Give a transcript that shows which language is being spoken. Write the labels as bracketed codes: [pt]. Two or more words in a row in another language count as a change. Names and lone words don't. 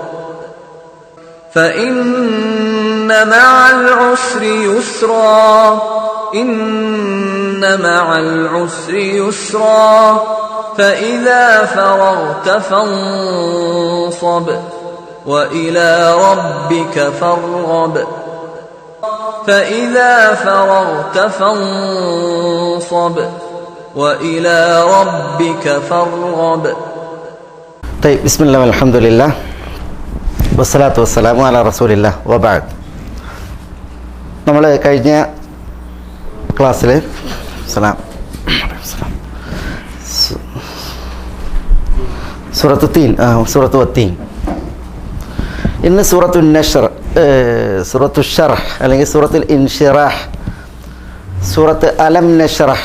[ar] فإن مع العسر يسرا إن مع العسر يسرا فإذا فرغت فانصب وإلى ربك فارغب فإذا فرغت فانصب وإلى ربك فارغب. بسم الله والحمد لله والصلاة والسلام على رسول الله وبعد. [ml] നമ്മൾ കഴിഞ്ഞ ക്ലാസ്സിൽ സൂറത്തു വത്തീൻ, ഇന്ന് സൂറത്തു നഷ്ർ, സൂറത്തു ഷർഹ് അല്ലെങ്കിൽ സൂറത്തുൽ ഇൻഷിറാഹ്, സൂറത്ത് അലം നഷ്റഹ്.